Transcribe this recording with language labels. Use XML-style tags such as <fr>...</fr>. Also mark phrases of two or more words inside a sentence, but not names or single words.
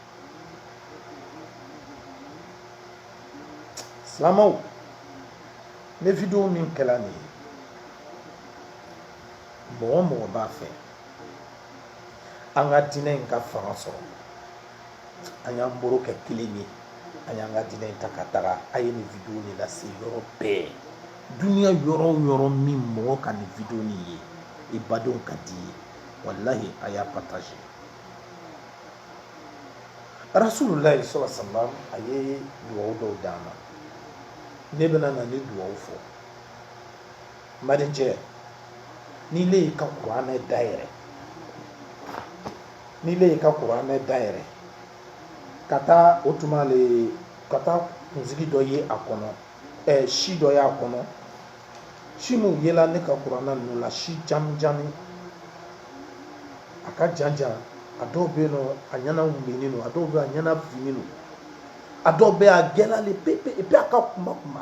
<bm>Silamɛw, ne vidéo min kɛla nin ye, mɔgɔ o mɔgɔ b'a fɛ an ka diinɛ in ka fanga sɔrɔ, an y'an bolo kɛ kelen ye, an y'an ka diinɛ in ta ka taga, a ye nin vidéo nin lase yɔrɔ bɛɛ. Duniya yɔrɔ o yɔrɔ min mɔgɔ ka nin vidéo nin ye, i badenw ka di ye, wallahi a y'a partager. Rasulullah</bm> <ar>صلى الله عليه وسلم</ar> <bm>a ye duwawu dɔw d'an ma. Ne bɛna na ni duwawu fɔ. Madincɛ, ni le y'i ka kuranɛ dayɛlɛ, ni le y'i ka kuranɛ dayɛlɛ, ka taa o tuma le ka taa kunsigi dɔ ye a kɔnɔ, si dɔ y'a kɔnɔ, si min yela ne ka kuranɛ ninnu la, si jami a ka jan a dɔw bɛ yen nɔ a ɲɛna wulini don, a dɔw bɛ yen a ɲɛna fini don, a dɔw bɛ yen a gɛlɛyalen pepe</bm> <fr>et puis</fr> <bm>a ka kunba.</bm>